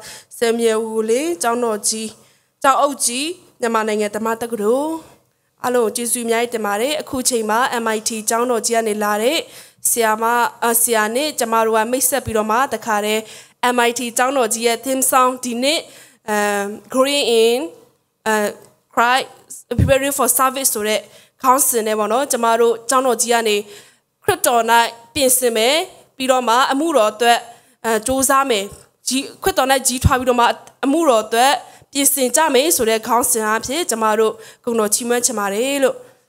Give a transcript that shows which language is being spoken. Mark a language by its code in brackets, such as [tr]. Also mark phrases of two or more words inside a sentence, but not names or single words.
[my] ဆမ်မြယ်ဦးလင်းကျောင်းတော်ကြီးကျောင်းအုပ်ကြီးမြန်မာနိုင်ငံဓမ္မတက္ကသိုလ်အားလုံးကျေးဇူးအများကြီးတင်ပါတယ်အခုချိန်မှာ MIT ကျောင်းတော် ကြီးကနေလာတဲ့ဆရာနဲ့ကျမတို့ကမိတ်ဆက်ပြီးတော့မှတခါတည်း MIT ကျောင်းတော်ကြီးရဲ့ [en] theme song [my] ဒီနေ့ [en] growing in Christ preparing for service [my] ဆိုတဲ့ခေါင်းစဉ်နဲ့ပေါ့နော်ကျမတို့ကျောင်းတော်ကြီးကနေခရစ်တော်၌ပြင်ဆင်မယ်ပြီးတော့မှအမှုတော်အတွက်စူးစမ်းမယ်ခရစ်တော်၌ကြီးထွားပြီးတော့မှအမှုတော်အတွက်ပြင်ဆင်ကြမယ်ဆိုတဲ့ခေါင်းစဉ်အဖြစ်ကျမတို့ဂုဏ်တော်ချီးမွမ်းချင်ပါတယ်လို့